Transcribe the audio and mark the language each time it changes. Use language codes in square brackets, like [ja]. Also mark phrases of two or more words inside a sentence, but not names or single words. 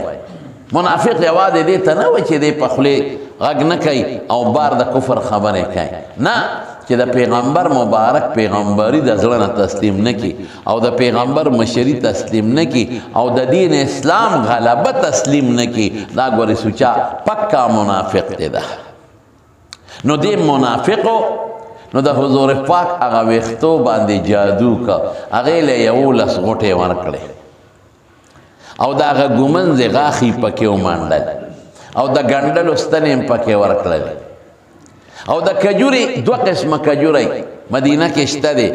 [ps] منافق یوازې دې ته نه وایي چې دی په خولې غږ نه کوي او بار د کفر خبرې کوي، نه چې د پیغمبر مبارک پیغمبري د زړه نه تسلیم نه کی او د پیغمبر مشري تسلیم نه کی او د دین اسلام غلبه تسلیم نه کی. دا ګورې سوچا پکا منافق دی. ده نو دی منافقو نو د حضور پاک هغه ویښتو باندې جادو کا، هغې له 11 غوټې ورکړې او د هغه ګمنځ غاښې پکې ومنډل او د ګنډلو ستنې هم پکې ورکړلې او د کجوري 2 قسمه کجوري مدینه کې شته دی.